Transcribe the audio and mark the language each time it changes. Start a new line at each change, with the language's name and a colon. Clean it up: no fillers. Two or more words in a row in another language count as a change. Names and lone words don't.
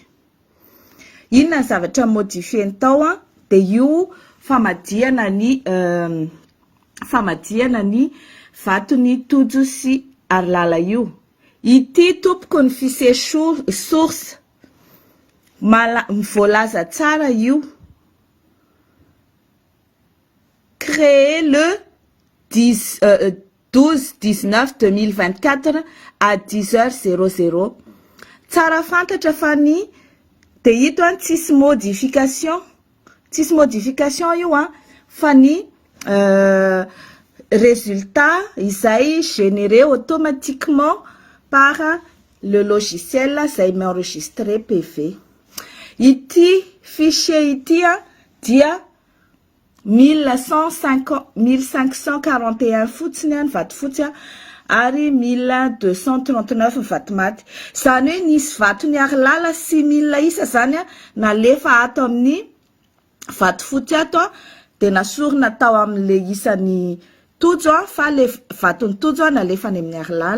Malagasy: Inona ny zavatra modifier tao de io famadiana ny vatony tojo sy arilala io. Ity tompoko ny
French: fichier source
Malagasy: voalaza tsara io.
French: Créé le 12/19/2024 à 10h00.
Malagasy: Tsara fantatra fa ny de ito tsisy modification io fa ny résultat izay
French: généré automatiquement par le logiciel
Malagasy: izay
French: m'enregistrer PV.
Malagasy: Ity fichier ity dia 1541 fotsiny ny vato fotsy ary 1239 vato maty. Zany hoe nisy vato ny arilala 6000 isa zany nalefa ato amin'ny vato fotsy ato de nasorina tao amin'le isan'ny tojo fa le vatony tojo nalefa any amin'ny arilala.